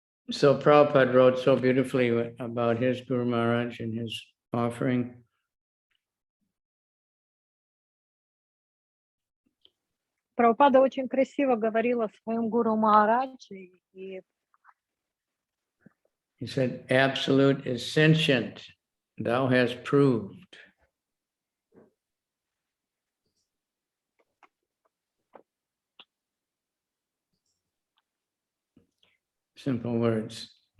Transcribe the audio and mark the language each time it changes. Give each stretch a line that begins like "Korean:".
English: So Prabhupada wrote so beautifully about his Guru Maharaj and his offering.
Russian: Прабхупада очень красиво говорил о своем Гуру Махараджи.
English: He said, absolute is sentient, thou hast proved. Simple words.